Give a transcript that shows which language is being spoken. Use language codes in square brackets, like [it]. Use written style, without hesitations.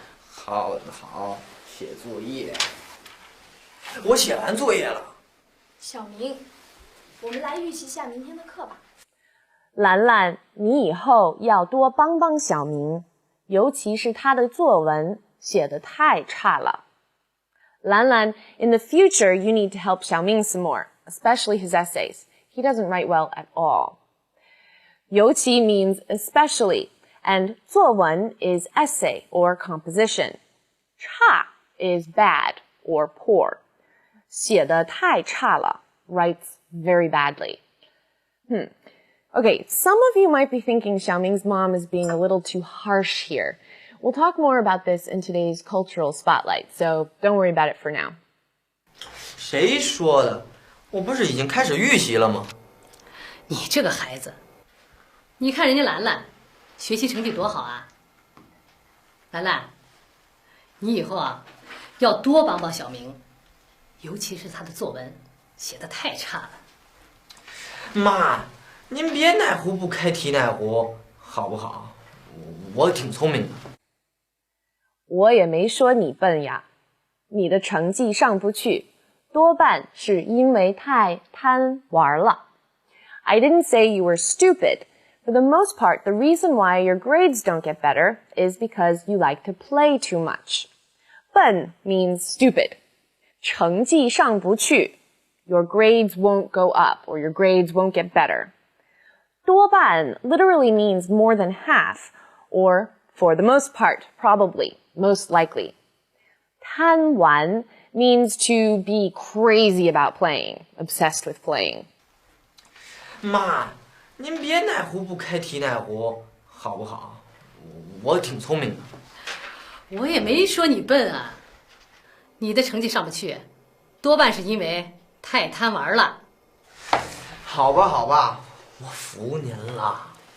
[zh] 好，写作业。我写完作业了。小明，我们来预习下明天的课吧。兰兰，你以后要多帮帮小明，尤其是他的作文写得太差了。 [en] 兰兰, in the future you need to help Xiaoming some more, especially his essays. He doesn't write well at all. 尤其 means especially, and 作文 is essay or composition. 差 is bad or poor. [zh] 写得太差了 [en] writes very badly. Okay, some of you might be thinking Xiaoming's mom is being a little too harsh here. We'll talk more about this in today's cultural spotlight, so don't worry about it for now. [zh] 谁说的？我不是已经开始预习了吗？你这个孩子，你看人家兰兰，学习成绩多好啊。兰兰，你以后啊，要多帮帮小明，尤其是他的作文写得太差了。妈，您别哪壶不开提哪壶，好不好？我挺聪明的。我也没说你笨呀，你的成绩上不去，多半是因为太贪玩了。 [en] I didn't say you were stupid. For the most part, the reason why your grades don't get better is because you like to play too much. 笨 means stupid. [zh] 成绩上不去 [en] your grades won't go up or your grades won't get better. 多半 literally means more than half, or for the most part, probably, most likely. 贪玩 means to be crazy about playing, obsessed with playing. [zh] 妈，您别哪壶不开提哪壶，好不好？我挺聪明的。我也没说你笨啊，你的成绩上不去，多半是因为太贪玩了。好吧，我服您了。